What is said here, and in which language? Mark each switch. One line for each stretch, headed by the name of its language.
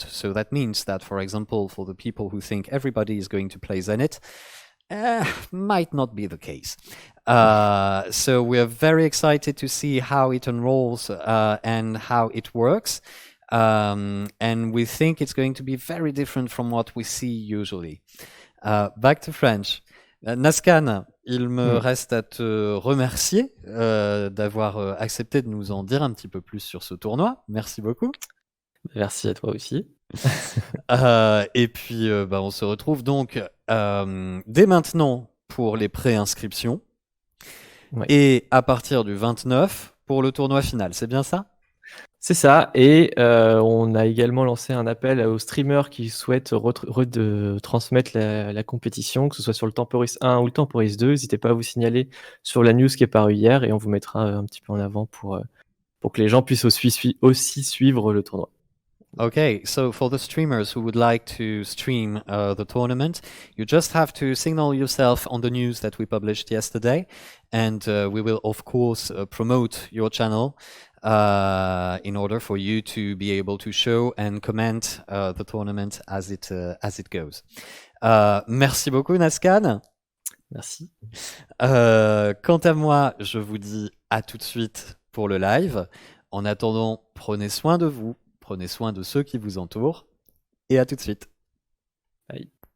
English: So that means that, for example, for the people who think everybody is going to play Zenith, might not be the case. So we're very excited to see how it unrolls and how it works. And we think it's going to be very different from what we see usually. Back to French.
French: Nascan, il me reste à te remercier d'avoir accepté de nous en dire un petit peu plus sur ce tournoi. Merci beaucoup. Merci à toi aussi. Et puis, on se retrouve donc dès maintenant pour les préinscriptions. Ouais. Et à partir du 29 pour le tournoi final, c'est bien ça? C'est ça, et on a également lancé un appel aux streamers qui souhaitent transmettre la compétition, que ce soit sur le Temporis 1 ou le Temporis 2. N'hésitez pas à vous signaler sur la news qui est parue hier, et on vous mettra un petit peu en avant pour que les gens puissent aussi suivre le tournoi.
English: Okay, so for the streamers who would like to stream the tournament, you just have to signal yourself on the news that we published yesterday, and we will, of course, promote your channel in order for you to be able to show and comment the tournament as it goes.
French: Merci beaucoup, Nascan. Merci. Quant à moi, je vous dis à tout de suite pour le live. En attendant, prenez soin de vous. Prenez soin de ceux qui vous entourent et à tout de suite.
English: Bye.